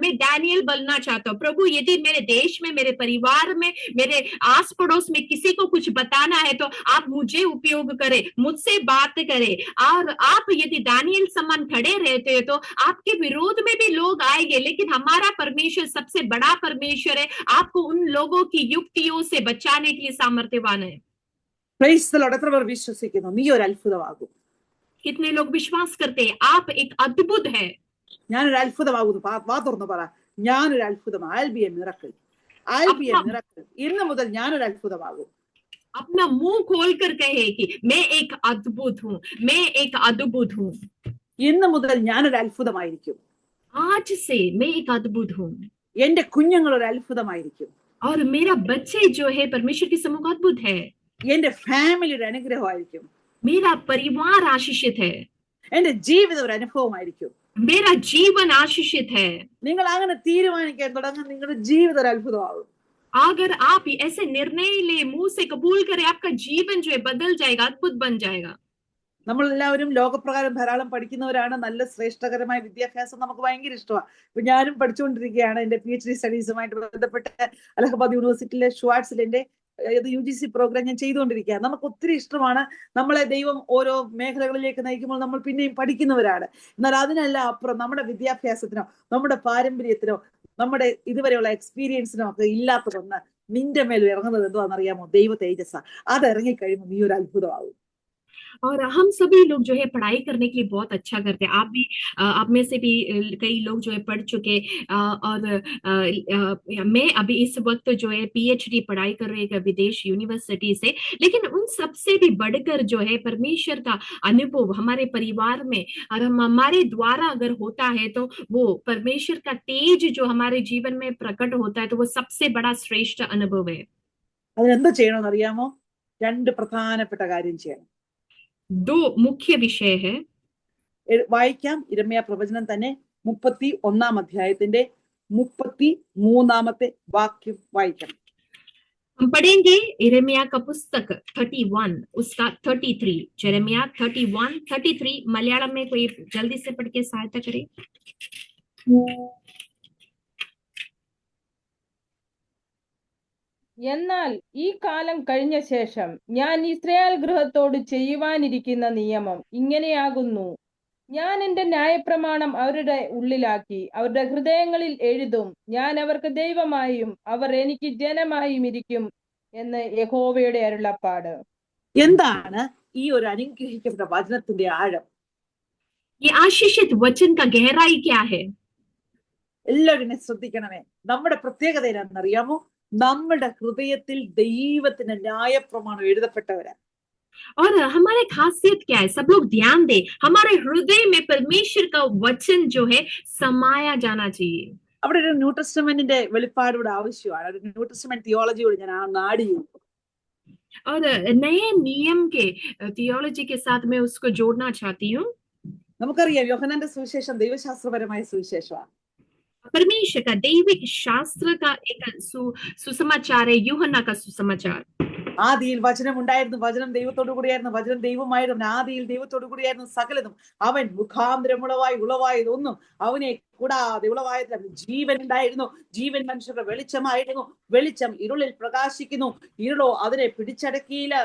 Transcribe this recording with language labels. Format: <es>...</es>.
<hi>मैं डैनियल बनना चाहता हूँ प्रभु। यदि मेरे देश में, मेरे परिवार में, मेरे आस पड़ोस में किसी को कुछ बताना है तो आप मुझे उपयोग करें, मुझसे बात करें। और आप यदि डैनियल समान खड़े रहते हैं तो आपके विरोध में भी लोग आएंगे, लेकिन हमारा परमेश्वर सबसे बड़ा परमेश्वर है, आपको उन लोगों की युक्तियों से बचाने के लिए सामर्थ्यवान है।</hi> <ml>Praise the Lord. എത്ര പേർ വിശ്വസിക്കുന്നു നീ ഒരു അത്ഭുതമാകും?</ml> <hi>कितने लोग विश्वास करते हैं आप एक अद्भुत है?</hi> <ml>ഞാനൊരു അത്ഭുതമാകുന്നു. വാ തുറന്നു പറ, ഞാനൊരു അത്ഭുതം.</ml> <en>I'll be a miracle. I'll be a miracle.</en> <ml>ഇന്ന് മുതൽ ഞാനൊരു അത്ഭുതമാകും.</ml> <hi>अपना मुंह खोलकर कहे कि मैं एक अद्भुत हूँ, मैं एक अद्भुत हूँ।</hi> <ml>ഇന്ന് മുതൽ ഞാനൊരു അത്ഭുതമായിരിക്കും.</ml> <hi>आज से मैं एक अद्भुत हूँ,</hi> <ml>എന്റെ കുഞ്ഞുങ്ങൾ ഒരു അത്ഭുതമായിരിക്കും.</ml> <hi>और मेरा बच्चे जो है परमेश्वर के सम्मुख अद्भुत है।</hi> <ml>എന്റെ ഫാമിലി ഒരു അനുഗ്രഹമായിരിക്കും.</ml> <hi>मेरा परिवार आशीषित है,</hi> <ml>എന്റെ ജീവിതം ഒരു അനുഭവമായിരിക്കും.</ml> <hi>मेरा जीवन आशीषित है।</hi> <ml>നിങ്ങൾ അങ്ങനെ തീരുമാനിക്കാൻ തുടങ്ങും, നിങ്ങളുടെ ജീവിതം ഒരു അത്ഭുതമാകും.</ml> <hi>अगर आप ऐसे निर्णय ले, मुंह से कबूल करें, आपका जीवन जो है बदल जाएगा, अद्भुत बन जाएगा।</hi> <ml>നമ്മളെല്ലാവരും ലോകപ്രകാരം ധാരാളം പഠിക്കുന്നവരാണ്. നല്ല ശ്രേഷ്ഠകരമായ വിദ്യാഭ്യാസം നമുക്ക് ഭയങ്കര ഇഷ്ടമാണ്. ഇപ്പൊ ഞാനും പഠിച്ചുകൊണ്ടിരിക്കുകയാണ്. എന്റെ PhD സ്റ്റഡീസുമായിട്ട് ബന്ധപ്പെട്ട് അലഹബാദ് യൂണിവേഴ്സിറ്റിയിലെ ഷുവാർട്സിൽ എന്റെ UGC പ്രോഗ്രാം ഞാൻ ചെയ്തുകൊണ്ടിരിക്കുകയാണ്. നമുക്ക് ഒത്തിരി ഇഷ്ടമാണ്. നമ്മളെ ദൈവം ഓരോ മേഖലകളിലേക്ക് നയിക്കുമ്പോൾ നമ്മൾ പിന്നെയും പഠിക്കുന്നവരാണ്. എന്നാൽ അതിനെല്ലാം അപ്പുറം നമ്മുടെ വിദ്യാഭ്യാസത്തിനോ നമ്മുടെ പാരമ്പര്യത്തിനോ നമ്മുടെ ഇതുവരെയുള്ള എക്സ്പീരിയൻസിനോ ഒക്കെ ഇല്ലാത്തതൊന്ന് നിന്റെ മേൽ ഇറങ്ങുന്നത് എന്താണെന്നറിയാമോ? ദൈവ തേജസ്സാ. അത് ഇറങ്ങിക്കഴിയുമ്പോൾ നീ ഒരു അത്ഭുതമാകും.</ml> <hi>और हम सभी लोग जो है पढ़ाई करने के लिए बहुत अच्छा करते हैं। आप भी, आप में से भी कई लोग जो है पढ़ चुके, और मैं अभी इस वक्त जो है PhD पढ़ाई कर रही है विदेश यूनिवर्सिटी से। लेकिन उन सबसे भी बढ़कर जो है परमेश्वर का अनुभव हमारे परिवार में और हमारे द्वारा अगर होता है तो वो परमेश्वर का तेज जो हमारे जीवन में प्रकट होता है, तो वो सबसे बड़ा श्रेष्ठ अनुभव है।</hi> <ml>അതിനെന്ത് ചെയ്യണമെന്ന് അറിയാമോ? 2 പ്രധാനപ്പെട്ട കാര്യം ചെയ്യണം.</ml> <hi>2 मुख्य विषय है।</hi> <ml>വായിക്കാം. യിരെമ്യാ പ്രവചനം തന്നെ 31-ാം അധ്യായത്തിന്റെ 33-ാമത്തെ വാക്യം വായിക്കണം.</ml> <hi>हम पढ़ेंगे यिर्मयाह का पुस्तक 31 उसका 33, यिर्मयाह 31:33। मलयालम में कोई जल्दी से पढ़ के सहायता करे।</hi> <ml>എന്നാൽ ഈ കാലം കഴിഞ്ഞ ശേഷം ഞാൻ ഇസ്രായേൽ ഗൃഹത്തോട് ചെയ്യുവാനിരിക്കുന്ന നിയമം ഇങ്ങനെയാകുന്നു. ഞാൻ എന്റെ ന്യായപ്രമാണം അവരുടെ ഉള്ളിലാക്കി അവരുടെ ഹൃദയങ്ങളിൽ എഴുതും. ഞാൻ അവർക്ക് ദൈവമായും അവർ എനിക്ക് ജനമായും ഇരിക്കും എന്ന് യഹോവയുടെ അരുളപ്പാട്. എന്താണ് ഈ ഒരു അനുഗ്രഹിക്കപ്പെട്ട വചനത്തിന്റെ ആഴം?</ml> <hi>ये आशीषित वचन का गहराई क्या है?</hi> <ml>എല്ലാവരും ശ്രദ്ധിക്കണമേ. നമ്മുടെ പ്രത്യേകത എന്താണെന്നറിയാമോ? നമ്മുടെ ഹൃദയത്തിൽ ദൈവത്തിന്റെ ന്യായപ്രമാണം എഴുതപ്പെട്ടവരാ.</ml> <hi>और हमारे खासियत क्या है, सब लोग ध्यान दे, हमारे हृदय में परमेश्वर का वचन जो है समाया जाना चाहिए।</hi> <ml>അവിടെ ഒരു ന്യൂ ടെസ്റ്റമെന്റിന്റെ വെളിപ്പാട് ഇവിടെ ആവശ്യമാണ്. ഒരു ന്യൂ ടെസ്റ്റമെന്റ് തിയോളജിയോട് ഞാൻ നാടി.</ml> <hi>और नए नियम के थियोलॉजी के साथ मैं उसको जोड़ना चाहती हूँ.</hi> <ml>നമുക്കറിയാം യോഹന്നാന്റെ സുവിശേഷം ദൈവശാസ്ത്രപരമായ സുവിശേഷമാണ്.</ml> <hi>परमेश्वर का दैविक शास्त्र का एक सुसमाचार है, यूहन्ना का सुसमाचार.</hi> <ml>ആദിയിൽ വചനം ഉണ്ടായിരുന്നു, വചനം ദൈവത്തോടു കൂടിയായിരുന്നു, വചനം ദൈവമായിരുന്നു, ആദിയിൽ ദൈവത്തോടു കൂടിയായിരുന്നു സകലതും, അവൻ മുഖാന്തരം ഉളവായതൊന്നും അവനെ കൂടാതെ ഉളവായതില്ല. ജീവൻ ഉണ്ടായിരുന്നു, ജീവൻ മനുഷ്യരുടെ വെളിച്ചമായിരുന്നു, വെളിച്ചം ഇരുളിൽ പ്രകാശിക്കുന്നു, ഇരുളോ അതിനെ പിടിച്ചടക്കിയില്ല.</ml>